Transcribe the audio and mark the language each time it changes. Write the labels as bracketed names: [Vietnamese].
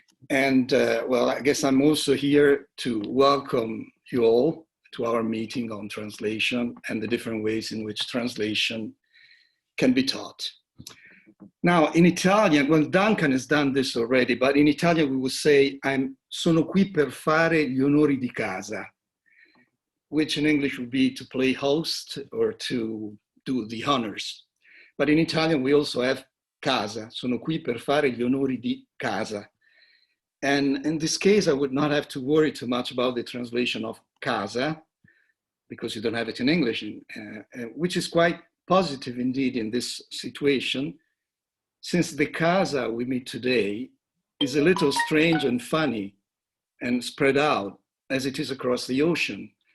[English] And well, I guess I'm also here to welcome you all to our meeting on translation and the different ways in which translation can be taught. Now, in Italian, well, Duncan has done this already, but in Italian we would say, [Italian] sono qui per fare gli onori di casa, [English] which in English would be to play host or to do the honors. But in Italian, we also have casa, [Italian] sono qui per fare gli onori di casa. [English] And in this case, I would not have to worry too much about the translation of casa, because you don't have it in English, which is quite positive indeed in this situation, since the casa we meet today is a little strange and funny and spread out as it is across the ocean.